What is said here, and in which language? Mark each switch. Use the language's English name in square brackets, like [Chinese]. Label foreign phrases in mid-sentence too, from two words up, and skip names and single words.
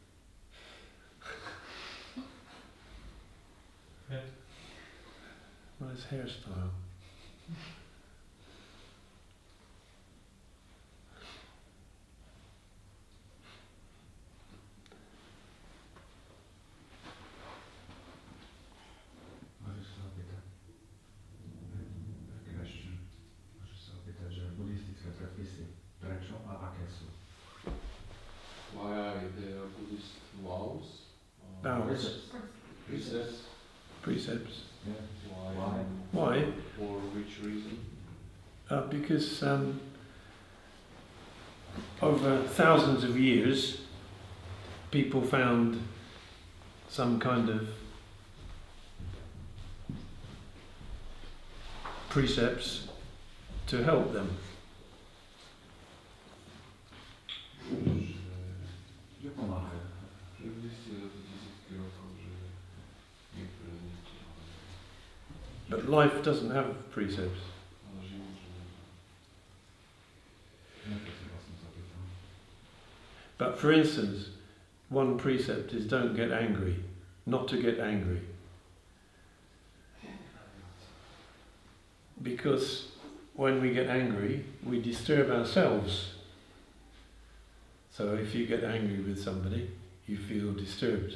[English] Nice hairstyle. [Slovak] Możesz sa opýtať, question, môžeš sa opýtať, že buddhistické predpisy, prečo a aké sú? [English] Why are there Buddhist vows? Vows. Precepts? Precepts. Yeah. Why? Why? For which reason? Because over thousands of years, people found some kind of precepts to help them. [Slovak] Že pomáhajú. Že zistili za tisícky rokov, že niektoré z nich [English] But life doesn't have precepts. [Slovak] ale život, že Na to sa vlastne zapýtam. [English] But for instance, one precept is don't get angry, not to get angry. Because when we get angry, we disturb ourselves. So if you get angry with somebody, you feel disturbed.